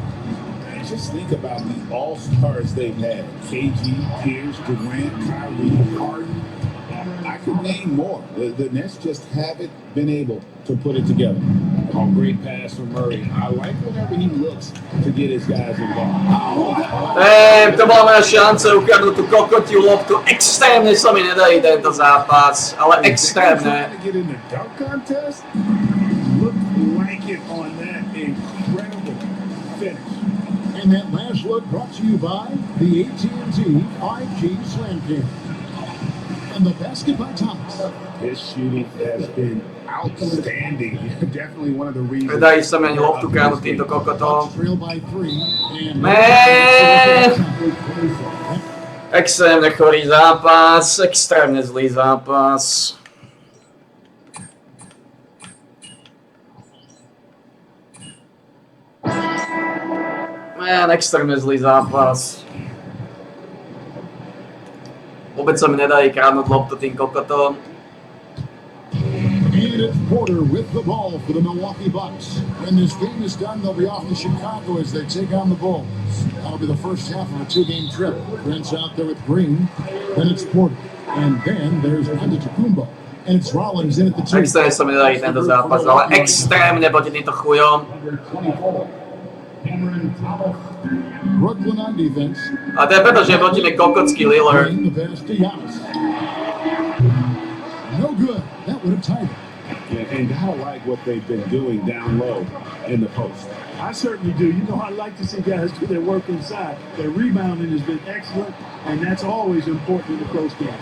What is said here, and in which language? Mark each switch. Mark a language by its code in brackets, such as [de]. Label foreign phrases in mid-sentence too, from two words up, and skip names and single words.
[en] Just think about the all-stars they've had. KG, Pierce, Durant, Kyrie, Harden. I could name more. The Nets just haven't been able to put it together. Oh, great pass from Murray. I like whenever he looks to get his guys involved. [sk] To bola moja šanca ukradnúť tú kokotiu loptu. Extrémne sa mi nedarí tento zápas, ale extrémne. [en] To get in the dunk contest, looked like it on that incredible finish. And that last look brought to you by the AT&T 5G Slam Cam. And the basket by Thomas. His shooting has been outstanding. Definitely one of the reasons. [sk] Nedarí sa mi ani loptu kradnúť týmto kokotom. [en] Trail by 3. And [sk] Extrémne chorý zápas, extrémne zlý zápas. Extrémne zlý zápas. Vôbec sa mi nedarí kradnúť loptu tým kokotom. [en] And it's Porter with the ball for the Milwaukee Bucks. When this game is done, they'll be off to Chicago as they take on the Bulls. That'll be the first half of a 2-game trip. Brent's out there with Green. Then it's Porter. And then there's Antetokounmpo. And it's Rollins in at the 2. [sk] Extrémne sa mi nedarí tento zápas, ale extrémne proti týmto chujom. [en] Brooklyn on defense. [sk] A to je preto, že je proti mne kokocký Lillard. [en] The pass to Giannis. No good. That would have tied it. Yeah, and I like what they've been doing down low in the post. I certainly do. You know, I like to see guys do their work inside. Their rebounding has been excellent, and that's always important in a close game.